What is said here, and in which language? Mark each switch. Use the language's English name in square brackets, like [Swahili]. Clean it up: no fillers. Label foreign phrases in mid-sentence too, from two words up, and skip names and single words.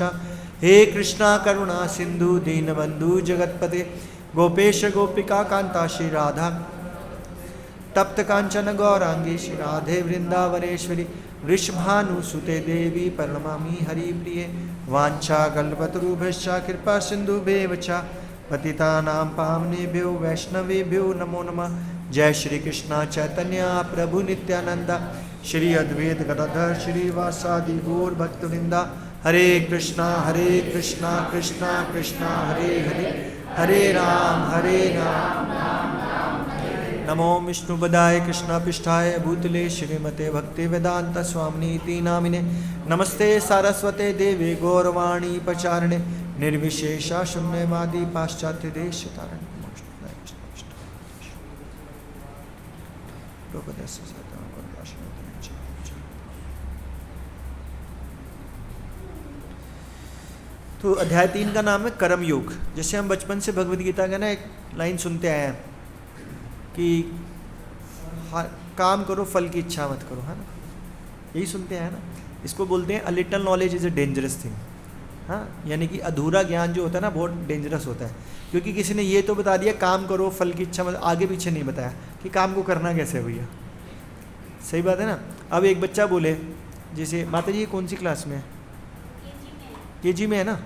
[Sanskrit] हे कृष्णा करुणा सिन्धु दीनबन्धु जगत्पते गोपेश गोपिका कान्ता श्रीराधा तप्त कांचन गौरांगी श्रीराधे वृंदावनेश्वरी वृषभानुसुते देवी प्रणमामि हरिप्रिये। वाञ्छाकल्पतरुभ्यश्च कृपा सिन्धुभ्येव च पतितानां पावनेभ्यो वैष्णवेभ्यो नमो नमः। जय श्री कृष्ण चैतन्य प्रभु नित्यानंद श्री अद्वैत गदाधर श्रीवासादि गौर भक्तवृंदा। हरे कृष्णा कृष्णा कृष्णा हरे हरे, हरे राम नमो विष्णुपदाय कृष्णापिष्ठाय भूतले श्रीमते भक्ति वेदांत स्वामिनीति नामिने। नमस्ते सारस्वते देवे गौरवाणी प्रचारिणे निर्विशेषा शून्यवादी पाश्चात्य देश तारण। [Hindi] तो अध्याय 3 का नाम है कर्म योग। जैसे हम बचपन से भगवद गीता का ना एक लाइन सुनते आए हैं कि काम करो फल की इच्छा मत करो, है ना, यही सुनते हैं ना। इसको बोलते हैं [English] a little knowledge is a dangerous thing. [Hindi] हाँ, यानी कि अधूरा ज्ञान जो होता है ना बहुत डेंजरस होता है, क्योंकि किसी ने ये तो बता दिया काम करो फल की इच्छा मत, आगे पीछे नहीं बताया कि काम को करना कैसे है भैया। सही बात है ना। अब एक बच्चा बोले, जैसे माता जी कौन सी क्लास में है? KG में है ना।